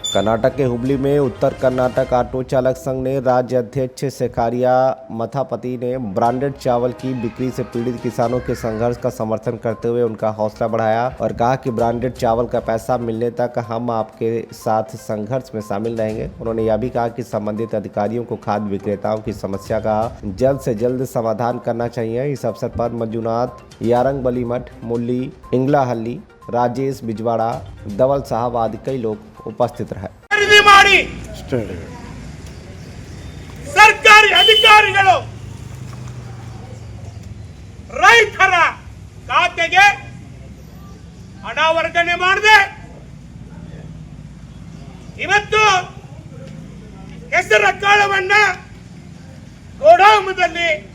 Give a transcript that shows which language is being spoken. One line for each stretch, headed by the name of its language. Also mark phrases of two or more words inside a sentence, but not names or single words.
Hindi: कर्नाटक के हुबली में उत्तर कर्नाटक ऑटो चालक संघ ने राज्य अध्यक्ष सेकारिया मथापति ने ब्रांडेड चावल की बिक्री से पीड़ित किसानों के संघर्ष का समर्थन करते हुए उनका हौसला बढ़ाया और कहा कि ब्रांडेड चावल का पैसा मिलने तक हम आपके साथ संघर्ष में शामिल रहेंगे। उन्होंने यह भी कहा कि संबंधित अधिकारियों को खाद्य विक्रेताओं की समस्या का जल्द से जल्द समाधान करना चाहिए। इस अवसर पर मंजुनाथ, यारंग बलीमठ, मुरली, इंगलाहल्ली, राजेश बिजवाड़ा, धवल साहब आदि कई लोग उपस्थित रहे।
Kannada: ಸರ್ಕಾರಿ ಅಧಿಕಾರಿಗಳು ರೈತರ ಖಾತೆಗೆ ಹಣ ವರ್ಗಾವಣೆ ಮಾಡದೆ ಇವತ್ತು ಹೆಸರ ಕಾಳವನ್ನ ಗೋಡಾಮದಲ್ಲಿ